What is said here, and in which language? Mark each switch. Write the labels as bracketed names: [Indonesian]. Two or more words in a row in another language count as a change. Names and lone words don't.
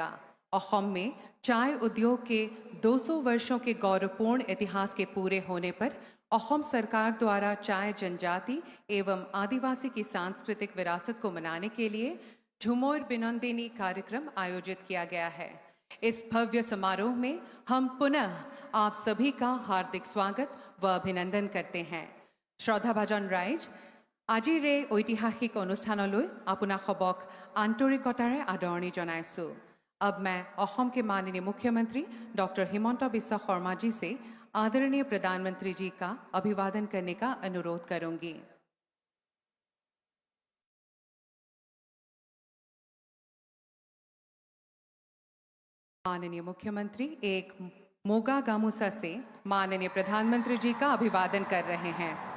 [Hindi] असम में चाय उद्योग के 200 वर्षों के गौरवपूर्ण इतिहास के पूरे होने पर असम सरकार द्वारा चाय जनजाति एवं आदिवासी की सांस्कृतिक विरासत को मनाने के लिए झुमोर बिनोंदिनी कार्यक्रम आयोजित किया गया है। इस भव्य समारोह में हम पुनः आप सभी का हार्दिक स्वागत व अभिनंदन करते हैं। [Assamese] শ্ৰদ্ধাভাজন ৰাইজ, আজিৰ এই ঐতিহাসিক অনুষ্ঠানলৈ আপোনাক সবক আন্তৰিকতাৰে আদৰণি জনাইছো। [Hindi] अब मैं असम के माननीय मुख्यमंत्री डॉक्टर हिमंता बिस्वा शर्मा जी से आदरणीय प्रधानमंत्री जी का अभिवादन करने का अनुरोध करूंगी। माननीय मुख्यमंत्री एक मोगा गामुसा से माननीय प्रधानमंत्री जी का अभिवादन कर रहे हैं।